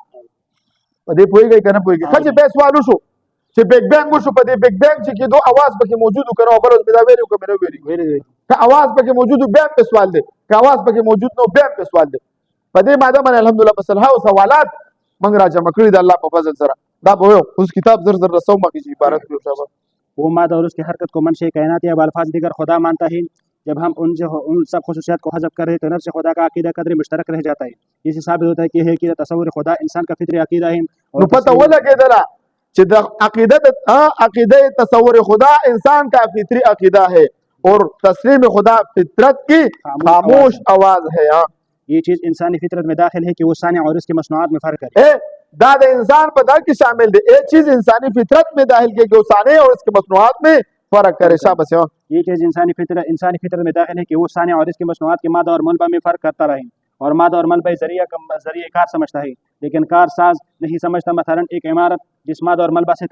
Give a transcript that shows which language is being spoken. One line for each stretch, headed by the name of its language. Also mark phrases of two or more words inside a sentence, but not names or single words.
Pashto: په دې پوهېږئ که نه پوهېږئ ښه چې بیا سوال وشو چې بیگ بینګ وشو په دې بیگ بینګ چې کېدو اواز پکې موجود و که نه بل اوس مې دا ویلي که مې نه ویلي که اواز پکې موجود و بیا هم پې سوال دی که اواز پکې موجود نه بیا هم پې سوال دی په دې ماده باندې الحمدلله په سلهاو سوالات موږ را جمع کړي د الله په فضل سره دا به ویو اوس کتاب زر زر رسو مخکې چې عبارت کړو شابه
Urdu: وہ مادہ اور اس کی حرکت کو منشأ کائنات یا بالفاظ دیگر خدا مانتا ہے جب ہم ان سب خصوصیات کو حذف کر رہے تو نفس خدا کا عقیدہ قدر مشترک رہ جاتا ہے یہ سے ثابت ہوتا ہے کہ تصور خدا انسان کا فطری عقیدہ ہے
Pashto: نو پته ولګېدله چې د عقیده
Urdu: تصور خدا انسان کا فطری عقیدہ ہے اور تسلیم خدا فطرت کی خاموش آواز ہے یہ چیز انسانی فطرت میں داخل ہے کہ وہ صانع اور اس کی مصنوعات میں فرق کرے
Pashto: دا د انسان په دا کې شامل دی
Urdu: ایک چیز انسانی فطرت میں داخل کی کہ وہ صانع اور اس کی مصنوعات میں فرق کرے شاباش یہ چیز انسانی فطرت میں داخل ہے کہ وہ صانع اور اس کی مصنوعات کے مادہ اور منبع میں فرق کرتا رہے اور مادہ اور منبع ذریعہ کار سمجھتا ہے لیکن کار ساز نہیں سمجھتا مثلا ایک عمارت جس مادہ اور ملبہ سے